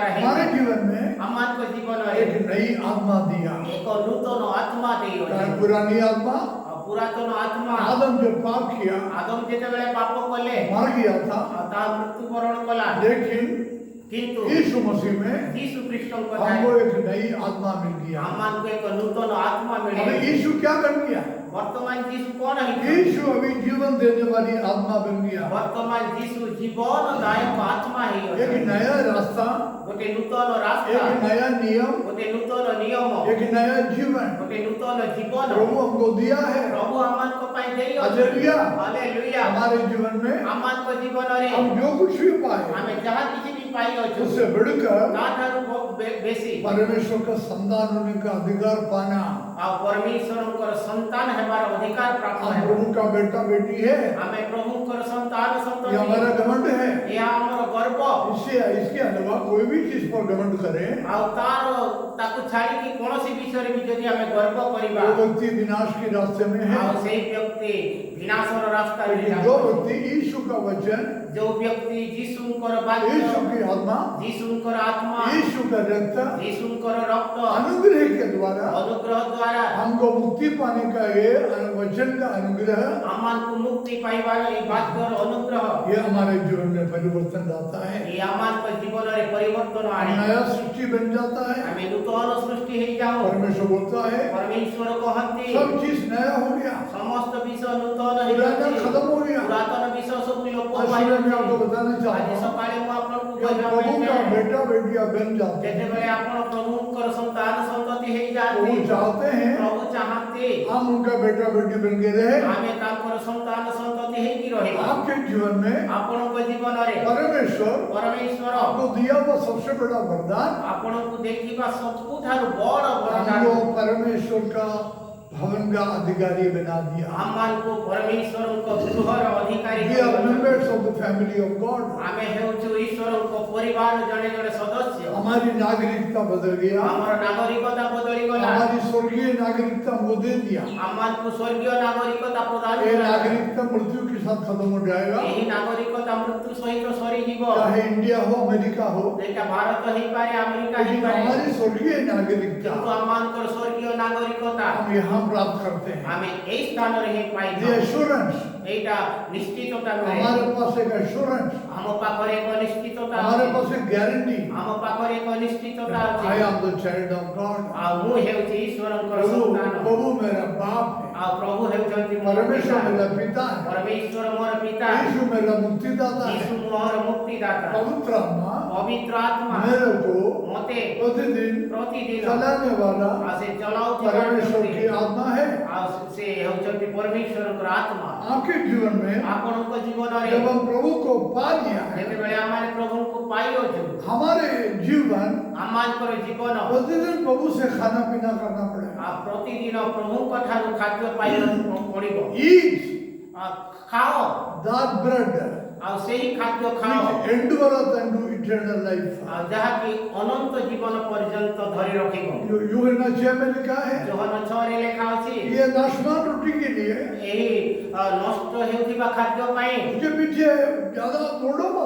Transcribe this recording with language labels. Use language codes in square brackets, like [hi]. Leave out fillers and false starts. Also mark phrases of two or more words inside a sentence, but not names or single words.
[hi] हमारे [or] ହେଇଥାଏ। [hi] जीवन में [or] ଆମମାନଙ୍କ ଜୀବନରେ [hi] एक नई आत्मा दिया। [or] ଏକ ନୂତନ ଆତ୍ମା ଦେଇଅଛନ୍ତି। [hi] पुरानी आत्मा [or] ଆଉ ପୁରାତନ ଆତ୍ମା [hi] आदम जब पाप किया [or] ଆଦମ ଯେତେବେଳେ ପାପ କଲେ [hi] मर गया था, [or] ଆଉ ତା ମୃତ୍ୟୁବରଣ କଲା, [hi] लेकिन [or] କିନ୍ତୁ [hi] यीशु मसीह में [or] ଯୀଶୁ ଖ୍ରୀଷ୍ଟଙ୍କ [hi] हमको [or] ଠାରେ [hi] एक नई आत्मा मिल गया। [or] ଆମମାନଙ୍କୁ ଏକ ନୂତନ ଆତ୍ମା [hi] अभी [or] ମିଳିଲା। [hi] यीशु क्या कर गया? [or] ବର୍ତ୍ତମାନ ଯୀଶୁ କଣ ହେଇଛନ୍ତି? [hi] यीशु अभी जीवन देने वाली आत्मा बन गया। [or] ବର୍ତ୍ତମାନ ଯୀଶୁ ଜୀବନଦାୟକ ଆତ୍ମା [hi] एक [or] ହେଇଅଛନ୍ତି। [hi] नया रास्ता, [or] ଗୋଟେ ନୂତନ ରାସ୍ତା, [hi] एक नया नियम, [or] ଗୋଟେ ନୂତନ ନିୟମ, [hi] एक नया जीवन [or] ଗୋଟେ ନୂତନ ଜୀବନ [hi] प्रभु हमको दिया है। [or] ପ୍ରଭୁ ଆମମାନଙ୍କ ପାଇଁ ହାଲେଲୁୟା। ହାଲେଲୁୟା। [hi] हमारे जीवन में [or] ଆମମାନଙ୍କ ଜୀବନରେ [hi] हम जो कुछ भी पाए [or] ଆମେ ଯାହା କିଛି ବି ପାଇଅଛୁ [hi] उससे बढ़कर [or] ତାଠାରୁ ବେଶୀ [hi] परमेश्वर का संतान होने का अधिकार पाना [or] ଆଉ ପରମେଶ୍ୱରଙ୍କର ସନ୍ତାନ ହେବାର ଅଧିକାର ପ୍ରାପ୍ତ [hi] हम [or] ହେବ [hi] प्रभु का बेटा बेटी है, [or] ଆମେ ପ୍ରଭୁଙ୍କର ସନ୍ତାନ [hi] ये [or] ସନ୍ତତି [hi] हमारा घमंड है। [or] ଏହା ଆମର ଗର୍ବ [hi] इसके अलावा कोई भी चीज पर घमंड करे [or] ଆଉ ତାକୁ ଛାଡ଼ିକି କୌଣସି ବିଷୟରେ ବି ଯଦି ଆମେ ଗର୍ବ କରିବା [hi] वो व्यक्ति विनाश के रास्ते में है। [or] ଆଉ ସେଇ ବ୍ୟକ୍ତି ବିନାଶର ରାସ୍ତାରେ [hi] लेकिन जो व्यक्ति यीशु का वचन, [or] ଯୋଉ ବ୍ୟକ୍ତି ଯୀଶୁଙ୍କର [hi] यीशु [or] ବାକ୍ୟ [hi] की आत्मा, [or] ଯୀଶୁଙ୍କର ଆତ୍ମା [hi] यीशु का रक्त [or] ଯୀଶୁଙ୍କର ରକ୍ତ [hi] अनुग्रह के द्वारा [or] ଅନୁଗ୍ରହ ଦ୍ୱାରା [hi] हमको मुक्ति पाने का ये वचन का अनुग्रह, [or] ଆମମାନଙ୍କୁ ମୁକ୍ତି ପାଇବାର ଏହି ବାକ୍ୟର ଅନୁଗ୍ରହ [hi] ये हमारे जीवन में परिवर्तन लाता है। [or] ଏହି ଆମମାନଙ୍କ ଜୀବନରେ ପରିବର୍ତ୍ତନ ଆଣେ [hi] नया सृष्टि बन जाता है। [or] ଆମେ ନୂତନ ସୃଷ୍ଟି ହେଇଯାଉ [hi] परमेश्वर बोलता है [or] ପରମେଶ୍ୱର କହନ୍ତି [hi] सब चीज नया हो गया, [or] ସମସ୍ତ ବିଷୟ ନୂତନ [hi] पुराना [or] ହେଇଯାଉଛି [hi] खत्म हो गया। [or] ପୁରାତନ ବିଷୟ ସବୁ ଲୋପ [hi] आज सुबह मैं आपको [or] ପାଇଯାଉଛି [hi] बताना [or] ଆଜି [hi] चाहता हूँ [or] ସକାଳେ ମୁଁ ଆପଣଙ୍କୁ [hi] कि [or] କହିବା [hi] प्रभु [or] ପାଇଁ [hi] का [or] ଚାହେଁ [hi] बेटा बेटिया बन जाते हैं। [or] ଯେତେବେଳେ ଆପଣ ପ୍ରଭୁଙ୍କର ସନ୍ତାନ ସନ୍ତତି [hi] प्रभु [or] ହେଇଯାନ୍ତି [hi] चाहते हैं [or] ପ୍ରଭୁ ଚାହାନ୍ତି [hi] हम उनका बेटा बेटी बन के रहे। [or] ଆମେ ତାଙ୍କର ସନ୍ତାନ ସନ୍ତତି ହେଇକି ରହିବା [hi] आपके जीवन में [or] ଆପଣଙ୍କ ଜୀବନରେ [hi] परमेश्वर [or] ପରମେଶ୍ୱର [hi] आपको दिया हुआ सबसे बड़ा वरदान, [or] ଆପଣଙ୍କୁ ଦେଖିବା ସବୁଠାରୁ ବଡ଼ ବରଦାନ [hi] हमको परमेश्वर का भवन का अधिकारी बना दिया। [or] ଆମମାନଙ୍କୁ ପରମେଶ୍ୱରଙ୍କ ଗୃହର ଅଧିକାରୀ [en] We are members of the family of God. [or] ଆମେ ହେଉଛୁ ଈଶ୍ୱରଙ୍କ ପରିବାର ଜଣେ ଜଣେ ସଦସ୍ୟ [hi] हमारी नागरिकता बदल गया, [or] ଆମର ନାଗରିକତା ବଦଳିଗଲା [hi] हमारी स्वर्गीय नागरिकता हमको दे दिया। [or] ଆମମାନଙ୍କୁ ସ୍ୱର୍ଗୀୟ ନାଗରିକତା ପ୍ରଦାନ [hi] ये [or] କଲା [hi] नागरिकता मृत्यु के साथ खत्म हो जाएगा, [or] ଏହି ନାଗରିକତା ମୃତ୍ୟୁ ସହିତ ସରିଯିବ [hi] चाहे इंडिया हो अमेरिका हो, [or] ଏଇଟା ଭାରତ ହେଇପାରେ ଆମେରିକା [hi] लेकिन [or] ହେଇପାରେ [hi] हमारी स्वर्गीय नागरिकता [or] କିନ୍ତୁ ଆମମାନଙ୍କର ସ୍ୱର୍ଗୀୟ ନାଗରିକତା [hi] हम यहाँ प्राप्त करते हैं। [or] ଆମେ ଏଇ ସ୍ଥାନରେ ହିଁ [en] The [or] ପାଇଥାଉ [en] assurance, [or] ଏଇଟା ନିଶ୍ଚିତତା ନୁହେଁ [hi] हमारे पास एक assurance, [or] ଆମ ପାଖରେ ଏକ ନିଶ୍ଚିତତା [hi] हमारे [or] ଅଛି [hi] पास एक गारंटी, [or] ଆମ ପାଖରେ ଏକ ନିଶ୍ଚିତତା ଅଛି [en] I am the child of God. [or] ଆଉ ମୁଁ ହେଉଛି ଈଶ୍ୱରଙ୍କର [hi] प्रभु [or] ସନ୍ତାନ [hi] प्रभु मेरा बाप है, [or] ଆଉ ପ୍ରଭୁ ହେଉଛନ୍ତି ମୋର [hi] परमेश्वर [or] ପିତା [hi] मेरा पिता है, [or] ପରମେଶ୍ୱର ମୋର ପିତା [hi] यीशु मेरा मुक्तिदाता [or] ଯୀଶୁ [hi] है। [or] ମୋର ମୁକ୍ତିଦାତା [hi] पवित्र आत्मा [or] ପବିତ୍ର ଆତ୍ମା [hi] मेरे को [or] ମତେ [hi] प्रतिदिन [or] ପ୍ରତିଦିନ [hi] चलाने वाला [or] ଆଉ ସେ ଚଲାଉଥିବା [hi] परमेश्वर की आत्मा है। [or] ଆଉ ସେ ହେଉଛନ୍ତି ପରମେଶ୍ୱରଙ୍କର ଆତ୍ମା [hi] आपके जीवन में [or] ଆପଣଙ୍କ ଜୀବନରେ [hi] जब हम प्रभु को पा लिया है, [or] ଯେତେବେଳେ ଆମେ ପ୍ରଭୁଙ୍କୁ ପାଇଅଛୁ [hi] हमारे जीवन [or] ଆମମାନଙ୍କର ଜୀବନ [hi] प्रतिदिन प्रभु से खाना पीना करना पड़ेगा। [or] ଆଉ ପ୍ରତିଦିନ ପ୍ରଭୁଙ୍କ ଠାରୁ ଖାଦ୍ୟ ପାଇବାକୁ ପଡ଼ିବ [en] Eat [or] ଆଉ ଖାଅ [en] that bread [or] ଆଉ ସେହି ଖାଦ୍ୟ ଖାଅ [en] which endureth unto eternal life. [or] ଆଉ ଯାହାକି ଅନନ୍ତ ଜୀବନ ପର୍ଯ୍ୟନ୍ତ ଧରି ରଖିବ [hi] यूहन्ना 6 में लिखा है, [or] ଯୋହନ 6ରେ ଲେଖା ଅଛି [hi] ये नाशवान रोटी के लिए [or] ଏହି ନଷ୍ଟ ହେଉଥିବା ଖାଦ୍ୟ ପାଇଁ [hi] उसके पीछे ज्यादा दौड़ो मत।